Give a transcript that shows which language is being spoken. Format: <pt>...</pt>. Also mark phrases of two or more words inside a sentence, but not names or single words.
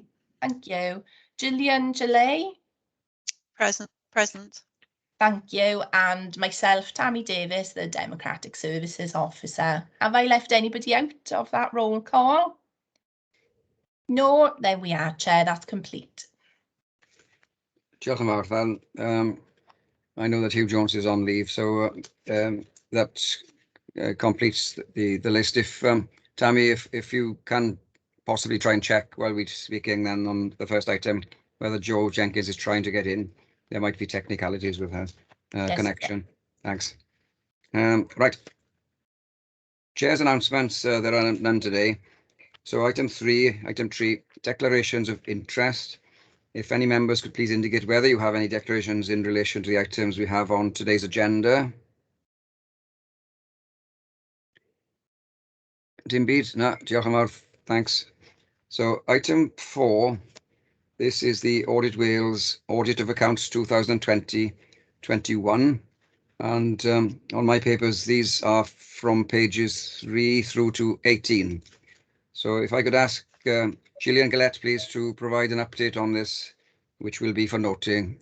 <en>Thank you. Gillian Gillay. Present. Thank you. And myself, Tammy Davis, the Democratic Services Officer. Have I left anybody out of that roll call? No, there we are, Chair, that's complete.</en> <cy>Diolch yn fawr.</cy> <en>I know that Hugh Jones is on leave, so that completes the list. If Tammy, if you can possibly try and check while we're speaking then on the first item, whether Joe Jenkins is trying to get in. There might be technicalities with her connection. Thanks. Right. Chair's announcements, there are none today. So item 3, declarations of interest. If any members could please indicate whether you have any declarations in relation to the items we have on today's agenda.</en> <cy>Dim byd? No, diolch yn fawr.</cy> <en>Thanks. So item 4, this is the Audit Wheels Audit of Accounts 2020-21. And on my papers, these are from pages 3 through to 18. So if I could ask Gillian Gillette, please, to provide an update on this, which will be for noting.</en>